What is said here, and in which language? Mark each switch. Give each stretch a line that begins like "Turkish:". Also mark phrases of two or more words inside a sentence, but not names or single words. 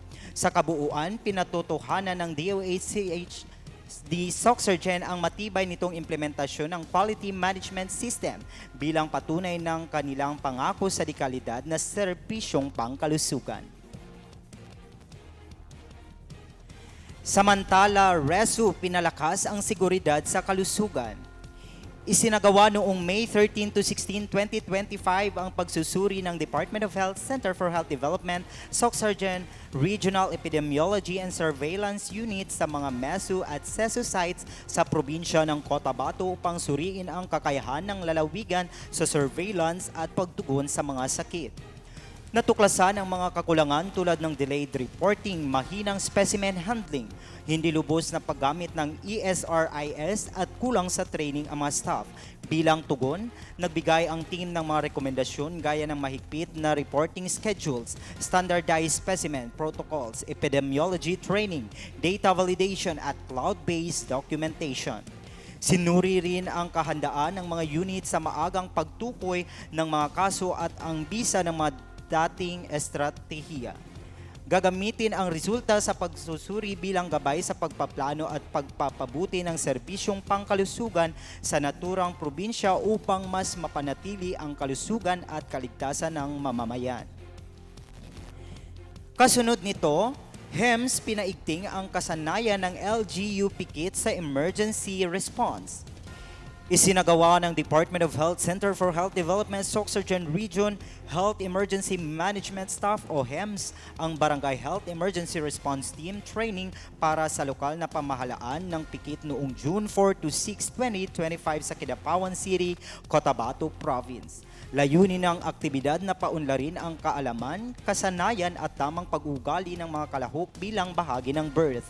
Filipino: Sa kabuuan, pinatotohanan ng DOH-CHD Soxargen ang matibay nitong implementasyon ng Quality Management System bilang patunay ng kanilang pangako sa dekalidad na serbisyong pangkalusugan. Samantala, RESU pinalakas ang seguridad sa kalusugan. Isinagawa noong May 13 to 16, 2025 ang pagsusuri ng Department of Health Center for Health Development, Soxargen Regional Epidemiology and Surveillance Unit sa mga MESU at CESU sites sa probinsya ng Cotabato upang suriin ang kakayahan ng lalawigan sa surveillance at pagtugon sa mga sakit. Natuklasan ang mga kakulangan tulad ng
English: delayed reporting,
Filipino: mahinang
English: specimen handling,
Filipino: hindi lubos na paggamit ng ESRIS at kulang sa training ang mga staff. Bilang tugon, nagbigay ang team ng mga rekomendasyon gaya ng mahigpit na
English: reporting schedules, standardized specimen protocols, epidemiology training, data validation
Filipino: at
English: cloud-based documentation.
Filipino: Sinuri rin ang kahandaan ng mga unit sa maagang pagtukoy ng mga kaso at ang bisa ng mga dating estratehiya. Gagamitin ang resulta sa pagsusuri bilang gabay sa pagpaplano at pagpapabuti ng serbisyong pangkalusugan sa naturang probinsya upang mas mapanatili ang kalusugan at kaligtasan ng mamamayan. Kasunod nito, HEMS pinaigting ang kasanayan ng LGU Pikit sa
English: emergency response.
Filipino: Isinagawa ng Department of Health Center for Health Development Soxargen Region Health Emergency Management Staff o HEMS ang Barangay Health Emergency Response Team training para sa lokal na pamahalaan ng Pikit noong June 4 to 6, 2025 sa Kidapawan City, Cotabato Province. Layunin ng aktibidad na paunlarin ang kaalaman, kasanayan at tamang pag-ugali ng mga kalahok bilang bahagi ng birth.